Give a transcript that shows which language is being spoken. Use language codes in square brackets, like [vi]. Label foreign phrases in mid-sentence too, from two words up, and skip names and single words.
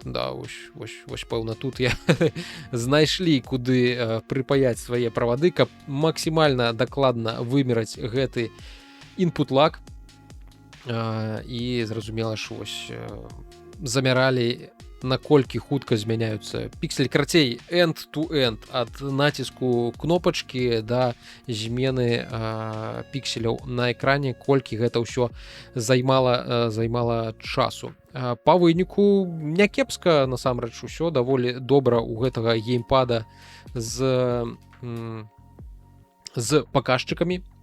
[be] Да, вось пэўна тут я знайшлі, куды прыпаяць свае правады, каб максімальна дакладна вымераць гэты [en] input lag. [be] І зразумела, що ось замяралі, наколькі хутка змяняюцца пікселі. Карацей, [en] end-to-end, [be] ад націску кнопачкі да змены пікселяў на экране, колькі гэта ўсё займала часу. Па выніку някепска, насамрэч, усё даволі добра у гэтага геймпада з паказчыкамі.